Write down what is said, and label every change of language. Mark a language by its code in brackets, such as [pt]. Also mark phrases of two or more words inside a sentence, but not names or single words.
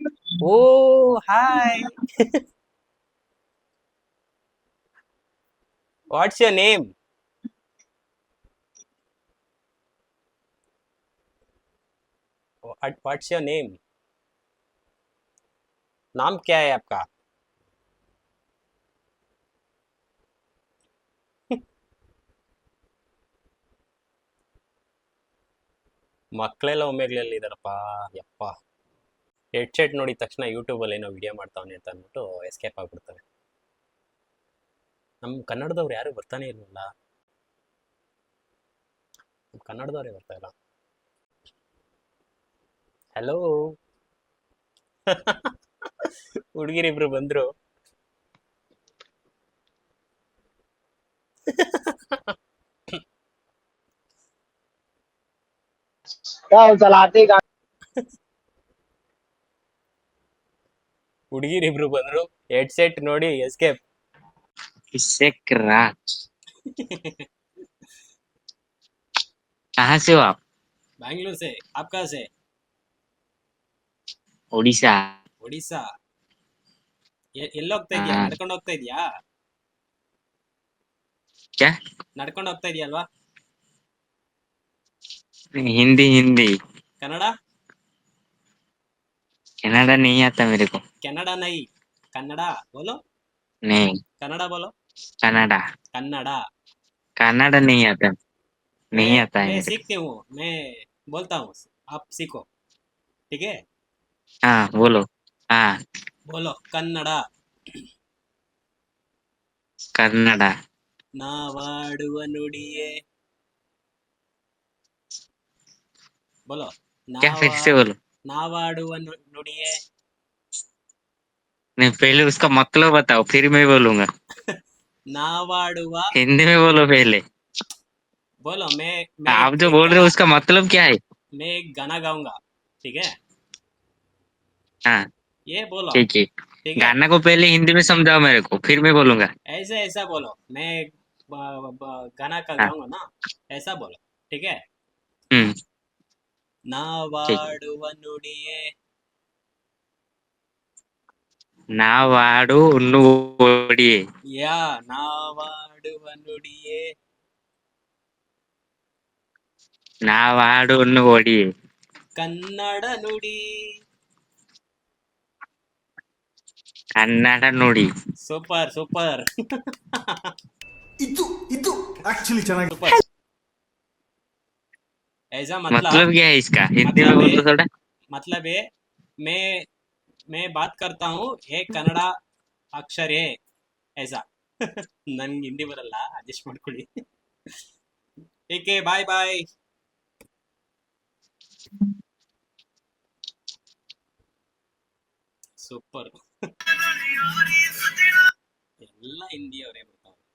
[en] Oh hi. What's your name? What's your name? [hi] नाम क्या है आपका? [kn] ಮಕ್ಕಳೆಲ್ಲ ಒಮ್ಮೆಗ್ಲೆಲ್ಲ ಇದಾರಪ್ಪ ಯಪ್ಪ. ಹೆಡ್ಸೆಟ್ ನೋಡಿದ ತಕ್ಷಣ ಯೂಟ್ಯೂಬಲ್ಲಿ ಏನೋ ವಿಡಿಯೋ ಮಾಡ್ತಾವನೆ ಅಂತ ಅಂದ್ಬಿಟ್ಟು ಎಸ್ಕೇಪ್ ಆಗ್ಬಿಡ್ತಾರೆ. ನಮ್ಮ ಕನ್ನಡದವ್ರು ಯಾರು ಬರ್ತಾನೆ ಇಲ್ವಲ್ಲ. ನಮ್ಮ ಕನ್ನಡದವ್ರೇ ಬರ್ತಾ ಇಲ್ಲ. ಹಲೋ. ಹುಡುಗಿರಿಬ್ರು ಬಂದ್ರು. [hi] क्या हो चलाते का [kn] ಹುಡುಗಿರಿಬ್ರು ಬಂದ್ರು, ಹೆಡ್ಸೆಟ್ ನೋಡಿ ಎಸ್ಕೇಪ್. [hi] किससे कर रहा? कहाँ से हो आप? बैंगलोर से. आप कहाँ से? उड़ीसा. [kn] ಒಡಿಸ್ಸಾ. ಎಲ್ಲಿ ಹೋಗ್ತಾ ಇದೀಯಾ? ಹಾ. ನಡ್ಕೊಂಡು ಹೋಗ್ತಾ ಇದೀಯಾ? [hi] क्या? [kn] ನಡ್ಕೊಂಡು ಹೋಗ್ತಾ ಇದೀಯಲ್ವಾ? [hi] हिंदी हिंदी. [kn] ಕನ್ನಡ? [hi] कनाडा नहीं आता मेरे को. कन्नड़ा नहीं, कन्नड़ा बोलो. नहीं. कन्नड़ा बोलो. कनाडा. कन्नड़ा. कनाडा नहीं आता. नहीं आता है मैं मेरे को. सीखती हूँ, मैं बोलता हूँ, आप सीखो, ठीक है? हाँ बोलो. हाँ. बोलो कन्नड़ा. कन्नडा. [kn] ನಾವಾಡುವ ನುಡಿಯೇ. [hi] बोलो. क्या फिर से बोलो. [kn] ನಾವಾಡುವ ನುಡಿಯೇ. [hi] नहीं पहले उसका मतलब बताओ फिर मैं बोलूंगा. [kn] ನಾವಾಡುವ. [hi] हिंदी में बोलो पहले. बोलो. मैं आप जो बोल रहे हो उसका मतलब क्या है? मैं एक गाना गाऊंगा, ठीक है? हाँ ये बोलो, ठीक है. ठीक है? गाना को पहले हिंदी में समझाओ मेरे को फिर मैं बोलूंगा. ऐसे ऐसा बोलो. मैं गाना का हाँ. गाऊंगा ना, ऐसा बोलो, ठीक है? हम्म. [kn] ನಾವಾಡುವ ನುಡಿಯೇ. ನಾವಾಡು ನುಡಿಯೇ. ಯಾ ನಾವಾಡುವ ನುಡಿಯೇ. ನಾವಾಡು ನುಡಿಯೇ. ಕನ್ನಡ ನುಡಿ. ಕನ್ನಡ ನುಡಿ. ಸೂಪರ್ ಸೂಪರ್. ಇದು ಆಕ್ಚುಲಿ ಚೆನ್ನಾಗಿ. ಸೂಪರ್. [hi] ऐसा मतलब क्या है इसका हिंदी में मतलब बोलो थोड़ा. मतलब है, मैं बात करता हूँ, एक कन्नड़ा अक्षर है ऐसा. [kn] ನನ್ಗೆ ಹಿಂದಿ ಬರಲ್ಲ, ಅಡ್ಜಸ್ಟ್ ಮಾಡ್ಕೊಳ್ಳಿ. ಏಕೆ [en] bye bye. [kn] ಸೂಪರ್. ಎಲ್ಲ ಹಿಂದಿಯವರೇ ಬರ್ತಾವೆ.